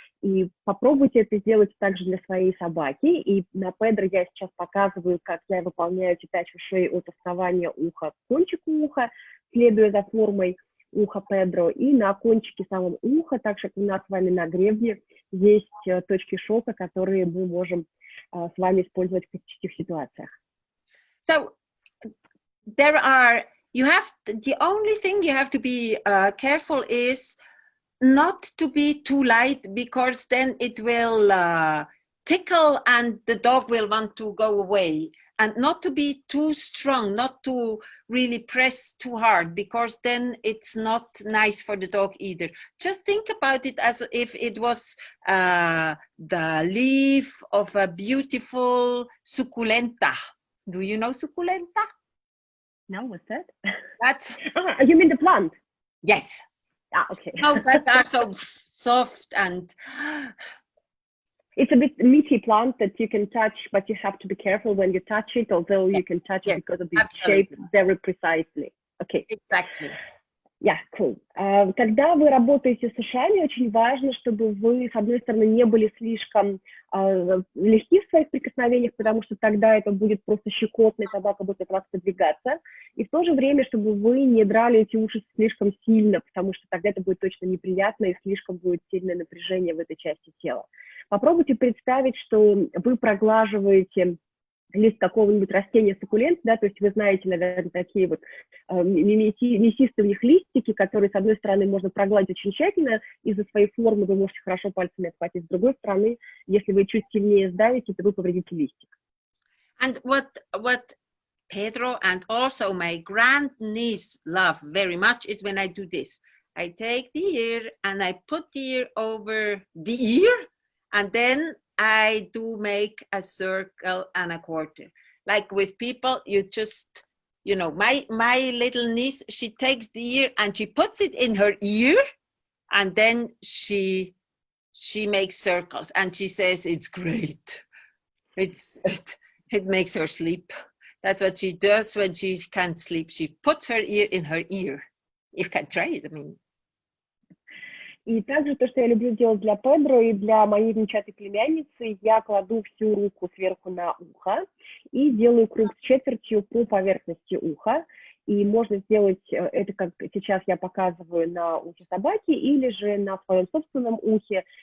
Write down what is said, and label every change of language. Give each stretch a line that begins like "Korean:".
Russian: И попробуйте это сделать также для своей собаки. И на Педро я сейчас показываю, как я выполняю ТиТач ушей от основания уха к кончику уха, следуя за формой уха Педро. И на кончике самого уха, так же как у нас с вами на гребне, есть точки шока, которые мы можем с вами использовать в таких ситуациях.
English: So, the only thing you have to be careful is not to be too light, because then it will tickle and the dog will want to go away, and not to be too strong, not to really press too hard, because then it's not nice for the dog either. Just think about it as if it was the leaf of a beautiful succulenta. Do you know succulenta? No, what's that? That's you mean the plant? Yes. Ah, okay. Oh, that are so soft, and it's a bit meaty plant that you can touch, but you have to be careful when you touch it, although you can touch it because of the shape very precisely. Okay. Exactly. Yeah, cool.
Russian: Когда вы работаете с ушами, очень важно, чтобы вы, с одной стороны, не были слишком легки в своих прикосновениях, потому что тогда это будет просто щекотно, и собака будет от вас подвигаться. И в то же время, чтобы вы не драли эти уши слишком сильно, потому что тогда это будет точно неприятно, и слишком будет сильное напряжение в этой части тела. Попробуйте представить, что вы проглаживаете лист какого-нибудь растения суккулент, да, то есть вы знаете, наверное, такие вот мясистые у них листики, которые, с одной стороны, можно прогладить очень тщательно, из-за своей формы вы можете хорошо пальцами отхватить, с другой стороны, если вы чуть сильнее сдавите, то вы повредите листик.
English: And what Pedro and also my grandniece love very much is when I do this. I take the ear and I put the ear over the ear, and then I do make a circle and a quarter. Like with people, you just, you know, my little niece, she takes the ear and she puts it in her ear, and then she makes circles, and she says it's great. It makes her sleep. That's what she does when she can't sleep. She puts her ear in her ear. You can try it, I mean.
Russian: И также то, что я люблю делать для Педро и для моей внучатой племянницы, я кладу всю руку сверху на ухо и делаю круг с четвертью по поверхности уха. И можно сделать это, как сейчас я показываю, на ухе собаки или же на своем собственном ухе.